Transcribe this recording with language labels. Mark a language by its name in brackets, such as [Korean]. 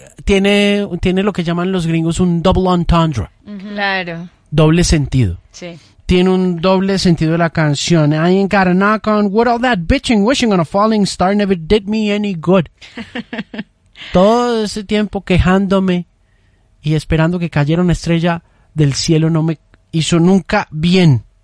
[Spanish] Tiene lo que llaman los gringos un double entendre. Uh-huh. Claro. Doble sentido. Sí. Tiene un doble sentido de la canción. [English] I ain't got a knock on wood. All that bitching, wishing on a falling star never did me any good. [Spanish] Todo ese tiempo quejándome y esperando que cayera una estrella del cielo no me hizo nunca bien.